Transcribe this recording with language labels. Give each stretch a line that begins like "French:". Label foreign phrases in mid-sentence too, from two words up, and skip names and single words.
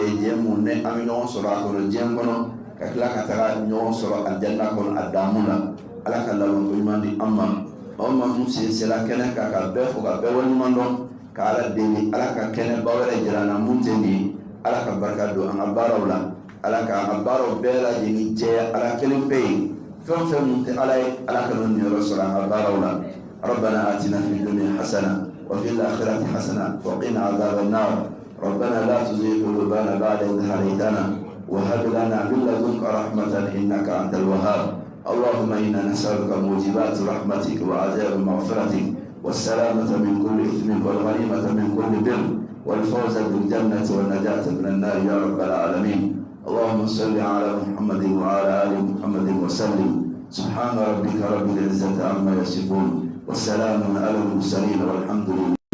Bambara: ye jɛ mun ne an bɛ ɲɔgɔn sɔrɔ a kɔnɔ diɲɛ kɔnɔ ka tila ka taga ɲɔgɔn sɔrɔ aljanna kɔnɔ a daamu la Ala ka labanko ɲuman di an ma aw ma mun sinsela kɛnɛ kan ka bɛɛ fo ka bɛɛ waleɲuman dɔn ka Ala deli Ala ka kɛnɛba wɛrɛ jira an na mun tɛ nin ye Ala ka barika don an ka baaraw la Ala ka an ka baaraw bɛɛ lajɛlen jɛya Ala kelen pe ye fɛn fɛn mun tɛ Ala ye Ala ka n'o niyɔrɔ sɔrɔ an ka baaraw la
Arabic: ربنا آتنا في الدنيا حسنة وفي الآخرة حسنة وقنا عذاب النار ربنا لا تزغ قلوبنا بعد إذ هديتنا وهب لنا من لدنك رحمة إنك أنت الوهاب اللهم إنا نسألك موجبات رحمتك وعذاب مغفرتك والسلامة من كل إثم والغنيمة من كل بر والفوز بالجنة والنجاة من النار يا رب العالمين اللهم صل على محمد وعلى آل محمد وسلم سبحان ربك رب العزة عما يصفون والسلام على المرسلين والحمد لله